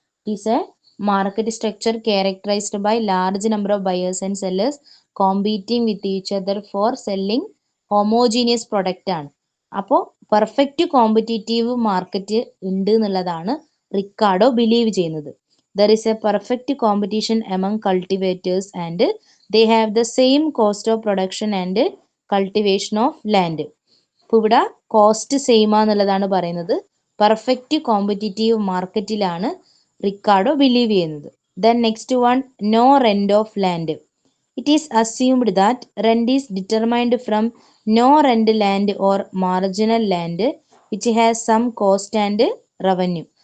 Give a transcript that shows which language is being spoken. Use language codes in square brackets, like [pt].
[en] it is a market structure characterised by large number of buyers and sellers competing with each other for selling homogeneous product [ml] ആണ്. അപ്പോൾ perfect competitive market ഉണ്ട് എന്നുള്ളതാണ് Ricardo believe ചെയ്യുന്നത്. [en] There is a perfect competition among cultivators and they have the same cost of production and cultivation of land. [ml] ഇപ്പോൾ ഇവിടെ cost same ആണെന്നുള്ളതാണ് പറയുന്നത്. Perfect competitive മാർക്കറ്റിലാണ് Ricardo believe ചെയ്യുന്നത്. [en] Then next one, no rent of land. It is assumed that rent is determined from no rent land or marginal land which has some cost and revenue.